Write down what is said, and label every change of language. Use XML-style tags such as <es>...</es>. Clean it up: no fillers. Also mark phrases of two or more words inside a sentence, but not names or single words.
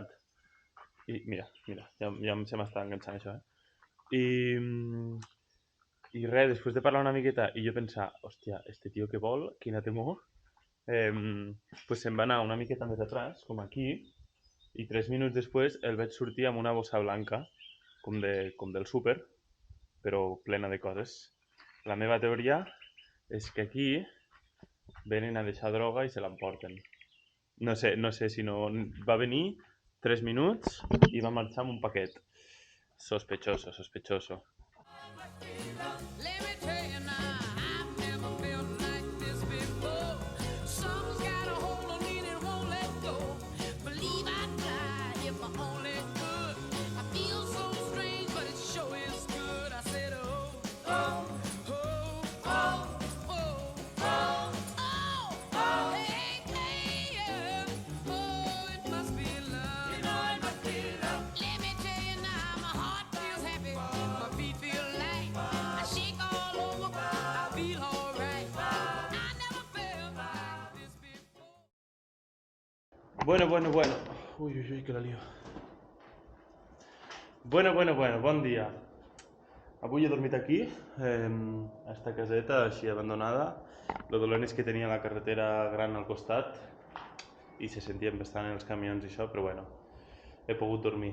<ca>I mira, ja se m'està enganxant això, I res, després de parlar una miqueta i jo pensar, hòstia, este tio que vol, quina temor, pues se'n va anar una miqueta més atrás, com aquí, i 3 minuts després el veig sortir amb una bossa blanca, com del súper, però plena de coses. La meva teoria és que aquí venen a deixar droga i se l'emporten. No sé si no... Va venir 3 minuts i va marxar amb un paquet. Sospechoso.</ca> <en>Let me tell you now, I've never felt like this before. Something's got a hold on me and it won't let go. Believe I'd fly if I only could. I feel so strange, but it sure is good. I said, oh, oh, oh, oh, oh, oh, oh, hey, hey, yeah. Oh, it must be love. You know it must be love. Let me tell you now, my heart feels happy, my feet feel light. I shake all over, I feel alright. I never felt like this before.</en> <es>Bueno. Uy, que la lío.</es> <ca>Bueno, bon dia. Avui he dormit aquí, a esta caseta així abandonada. Lo dolent és que tenia la carretera gran al costat i se sentien bastant els camions i això, però bueno, he pogut dormir.</ca>